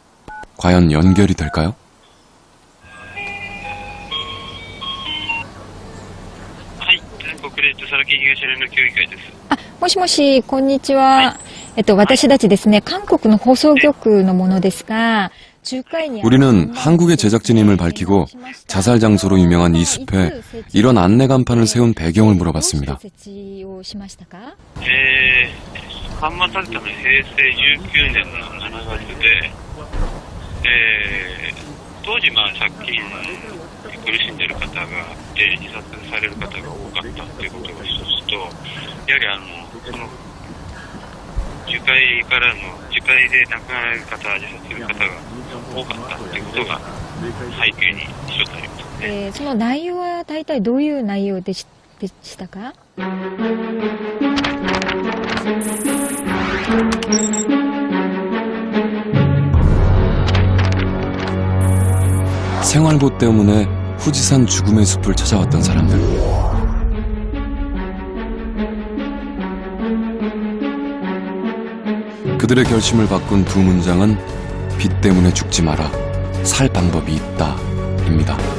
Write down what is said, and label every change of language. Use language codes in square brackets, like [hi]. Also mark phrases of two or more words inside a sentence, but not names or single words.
[ko] 과연 연결이 될까요? [ja] あ、もしもし、こんにちは。私たちですね、韓国の放送局のものですが、 [ko] 우리는 한국의 제작진임을 밝히고 자살 장소로 유명한 이 숲에 이런 안내 간판을 세운 배경을 물어봤습니다. [ja] 看板されたのは平成19年の7月で、当時借金に苦しんでいる方がいて自殺される方が多かったということが一つと、やはりその樹海で亡くなられる方、自殺する方が多かったということが背景に一つあります。その内容は大体どういう内容でしたか？ [ko] 생활보 때문에 후지산 죽음의 숲을 찾아왔던 사람들. 그들의 결심을 바꾼 두 문장은 빛 때문에 죽지 마라, 살 방법이 있다, 입니다.